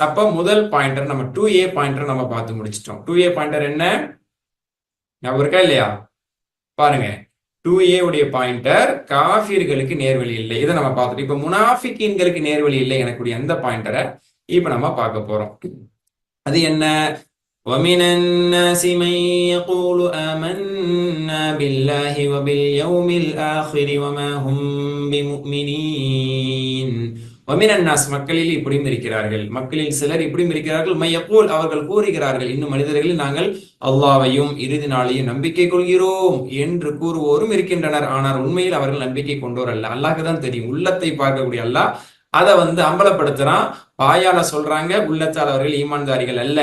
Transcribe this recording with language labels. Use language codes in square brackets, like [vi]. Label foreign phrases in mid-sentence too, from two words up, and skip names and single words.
[ta] அப்ப முதல் பாயிண்டர் நம்ம 2A பாயிண்டர் நம்ம பார்த்து முடிச்சிட்டோம். 2A பாயிண்டர் என்ன ஞாபகம் இருக்கா இல்லையா? பாருங்க, 2A உடைய பாயிண்டர் காஃபிர்களுக்கு நேர்வழி இல்லை. இதை நம்ம பார்த்துட்டு இப்ப முனாஃபிகீன்களுக்கு நேர்வழி இல்லை எனக்கூடிய அந்த பாயிண்டரை இப்ப நம்ம பார்க்க போறோம். அது என்ன? [ar] وَمِنَ النَّاسِ مَن يَقُولُ آمَنَّا بِاللَّهِ وَبِالْيَوْمِ الْآخِرِ وَمَا هُمْ بِمُؤْمِنِينَ. وَمِنَ النَّاسِ, [ta] மக்களில் இப்படியும் இருக்கிறார்கள், மக்களில் சிலர் இப்படியும் இருக்கிறார்கள். [ar] مَن يَقُولُ, [ta] அவர்கள் கூறுகிறார்கள், இன்னும் மனிதர்களில் நாங்கள் அல்லாஹ்வையும் இறுதி நாளையும் நம்பிக்கை கொள்கிறோம் என்று கூறுவோரும் இருக்கின்றனர். ஆனால் உண்மையில் அவர்கள் நம்பிக்கை கொண்டோர் அல்ல. அல்லாஹ்க்கு தான் தெரியும். உள்ளத்தை பார்க்கக்கூடிய அல்லாஹ் அதை அம்பலப்படுத்துறான். வாயால சொல்றாங்க, உள்ளத்தால் அவர்கள் ஈமான்தாரிகள் அல்ல.